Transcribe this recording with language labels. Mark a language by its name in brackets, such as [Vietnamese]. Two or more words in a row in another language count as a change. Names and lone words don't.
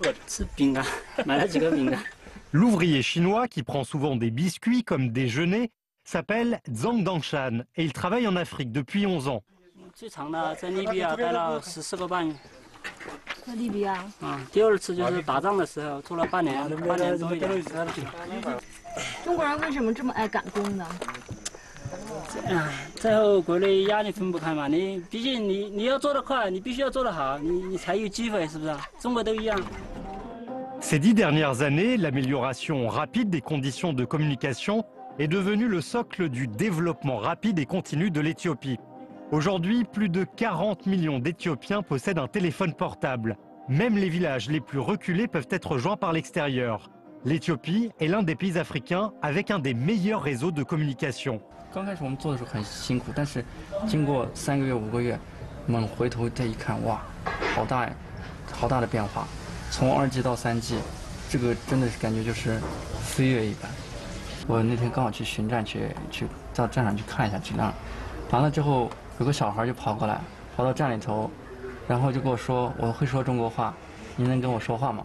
[French] L'ouvrier chinois, qui prend souvent des biscuits comme déjeuner, s'appelle Zhang Dangshan et il travaille en Afrique depuis 11 ans. [Chinese] 最长的在利比亚待了14个半月。在利比亚。第二次就是打仗的时候，做了半年多一点。中国人为什么这么爱赶工呢？最后国内压力分不开嘛，你毕竟你要做得快，你必须要做得好，你才有机会，是不是？中国都一样。 [French] Ces 10 dernières années, l'amélioration rapide des conditions de communication est devenue le socle du développement rapide et continu de l'Éthiopie. Aujourd'hui, plus de 40 millions d'Éthiopiens possèdent un téléphone portable. Même les villages les plus reculés peuvent être rejoints par l'extérieur. L'Éthiopie est l'un des pays africains avec un des meilleurs réseaux de communication. [Chinese] 刚开始我们做的时候很辛苦，但是经过3个月、5个月，我们回头再一看，哇，好大的变化。从2G 到3G，这个真的是感觉就是飞跃一般。我那天刚好去巡站，去到站上去看一下质量，完了之后有个小孩就跑过来，跑到站里头，然后就跟我说：“我会说中国话，你能跟我说话吗？”